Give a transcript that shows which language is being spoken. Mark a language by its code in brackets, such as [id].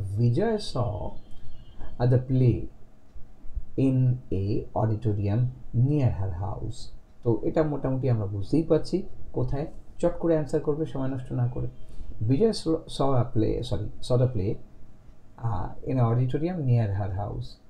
[en] Vijay saw the play in a auditorium near her house. [bn] তো এটা মোটামুটি আমরা বুঝতেই পারছি কোথায়। চট করে অ্যান্সার করবে সময় নষ্ট না করে। [en] Vijay saw the play in an auditorium near her house.